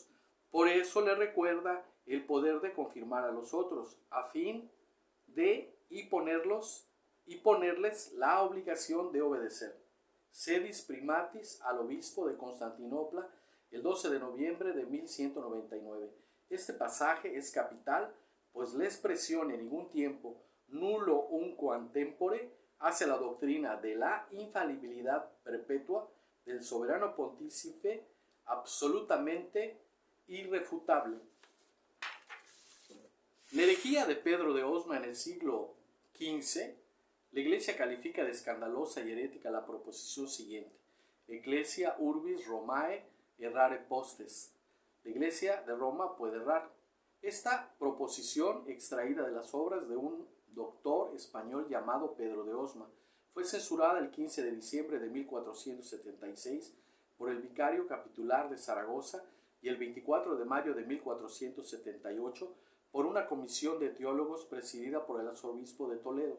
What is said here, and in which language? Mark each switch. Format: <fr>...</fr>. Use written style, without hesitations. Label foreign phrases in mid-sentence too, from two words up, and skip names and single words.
<es>Por eso le recuerda el poder de confirmar a los otros, a fin de ponerles la obligación de obedecer.</es> <la>Sedis Primatis</la> <es>al obispo de Constantinopla, el 12 de noviembre de 1199. Este pasaje es capital, pues la expresión en ningún tiempo,</es> <la>nullo unquam tempore,</la> <es>hace la doctrina de la infalibilidad perpetua del soberano pontífice absolutamente irrefutable. La herejía de Pedro de Osma en el siglo XV, la Iglesia califica de escandalosa y herética la proposición siguiente:</es> <la>Ecclesia urbis Romae errare postes.</la> <es>La Iglesia de Roma puede errar. Esta proposición, extraída de las obras de un doctor español llamado Pedro de Osma, fue censurada el 15 de diciembre de 1476 por el vicario capitular de Zaragoza y el 24 de mayo de 1478 por una comisión de teólogos presidida por el arzobispo de Toledo.</es>